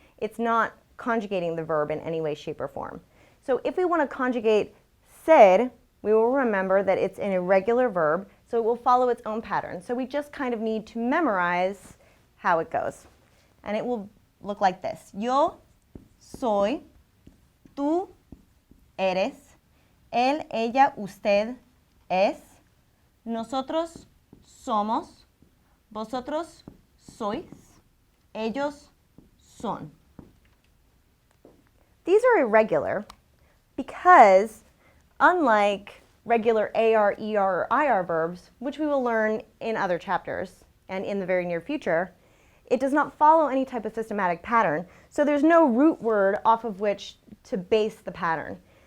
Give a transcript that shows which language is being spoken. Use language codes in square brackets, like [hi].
[en] It's not conjugating the verb in any way, shape, or form. So if we want to conjugate ser, we will remember that it's an irregular verb, so it will follow its own pattern. So we just kind of need to memorize how it goes. And it will look like this. [es] Yo soy, tú eres, él, ella, usted es, nosotros somos, vosotros sois, ellos son. [en] These are irregular because unlike regular AR, ER, or IR verbs, which we will learn in other chapters and in the very near future, it does not follow any type of systematic pattern. So there's no root word off of which to base the pattern.